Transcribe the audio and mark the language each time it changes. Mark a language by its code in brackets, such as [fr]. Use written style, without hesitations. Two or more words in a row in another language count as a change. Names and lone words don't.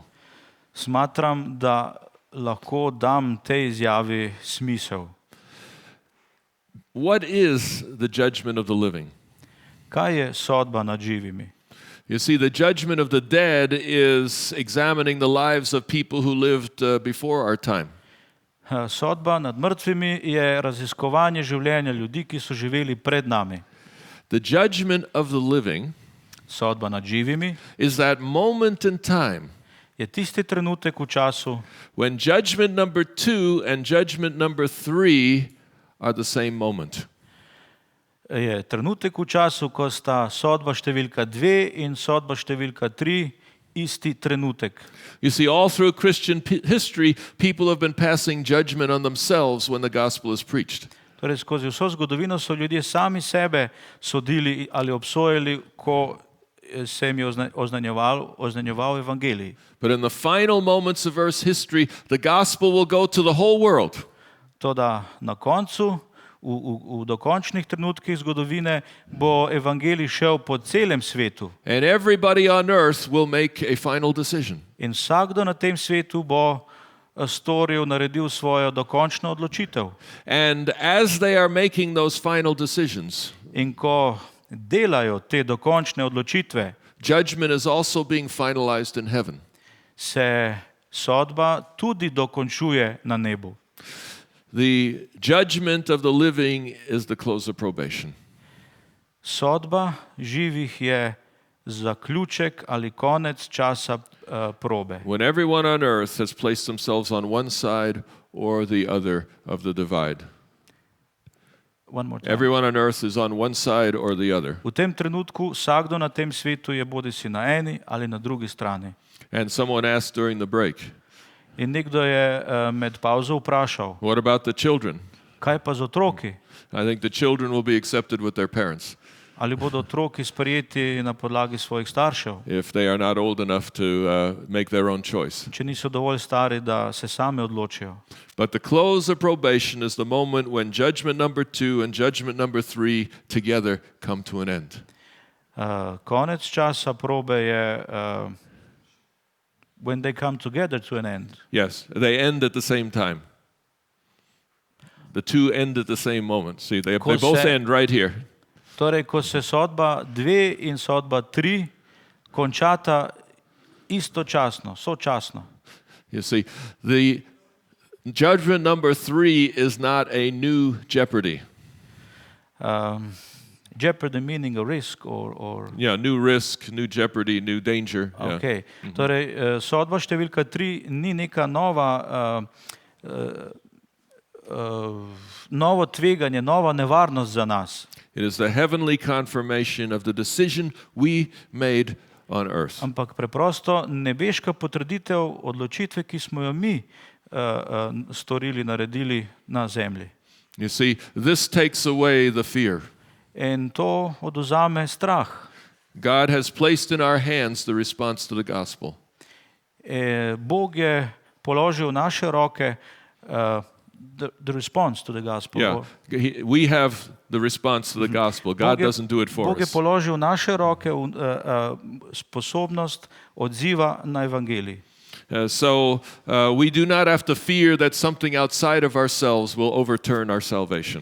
[sl] Smatram, da lahko dam tej izjavi smisel. [en] What is the judgment of the living? [sl] Kaj je sodba nad živimi? [en] You see, the judgment of the dead is examining the lives of people who lived before our time. [sl] Sodba nad mrtvimi je raziskovanje življenja ljudi, ki so živeli pred nami. [en] The judgment of the living [sl] Sodba nad živimi [en] is that moment in time [sl] je tisti trenutek v času, [en] when judgment number 2 and judgment number 3 are the same moment. [sl] je trenutek v času, ko sta sodba številka 2 in sodba številka 3 isti trenutek. [en] You see, all through Christian history, people have been passing judgment on themselves when the gospel is preached. [sl] Torej, skozi vso zgodovino so ljudje sami sebe sodili ali obsojali, ko se jim je oznanjeval evangelij. [en] But in the final moments of Earth's history, the gospel will go to the whole world. [sl] Toda na koncu, v dokončnih trenutkih zgodovine, bo evangelij šel po celem svetu. [en] And everybody on earth will make a final decision. [sl] In vsakdo na tem svetu bo naredil svojo dokončno odločitev. [en] And as they are making those final decisions, [sl] In ko delajo te dokončne odločitve, [en] judgment is also being finalized in heaven. [sl] se sodba tudi dokončuje na nebu. [en] The judgment of the living is the close of probation. [sl] Sodba živih je zaključek ali konec časa probe. [en] When everyone on earth has placed themselves on one side or the other of the divide. One more time. Everyone on earth is on one side or the other. [sl] V tem trenutku vsakdo na tem svetu je bodisi na eni ali na drugi strani. [en] And someone asked during the break, [sl] In nekdo je med pauzo vprašal, [en] what about the children? [sl] kaj pa z otroki? [en] I think the children will be accepted with their parents [sl] Ali bodo otroki sprejeti na podlagi svojih staršev, [en] if they are not old enough to make their own choice. [sl] če niso dovolj stari, da se sami odločijo. [en] But the close of probation is the moment when judgment number 2 and judgment number 3 together come to an end. [sl] Konec časa probe je [en] when they come together to an end. Yes, they end at the same time. The two end at the same moment. See, they both end right here. [sl] Torej, ko se sodba 2 in sodba 3 končata istočasno, sočasno. [en] You see, the judgment number 3 is not a new jeopardy. Jeopardy meaning a risk or Yeah, new risk, new jeopardy, new danger. Yeah. Okay. [sl] Torej, sodba številka 3 ni neka novo tveganje, nova nevarnost za nas. [en] It is the heavenly confirmation of the decision we made on earth. [sl] Ampak preprosto nebeška potrditev odločitve, ki smo jo mi storili, naredili na zemlji. [en] You see, this takes away the fear. [sl] In to odvzame strah. [en] God has placed in our hands the response to the gospel. [sl] Bog je položil v naše roke [en] the response to the gospel. Yeah, we have the response to the gospel. God doesn't do it for [sl] Bog je [en] us. [sl] položil v naše roke sposobnost odziva na evangelij. [en] So we do not have to fear that something outside of ourselves will overturn our salvation.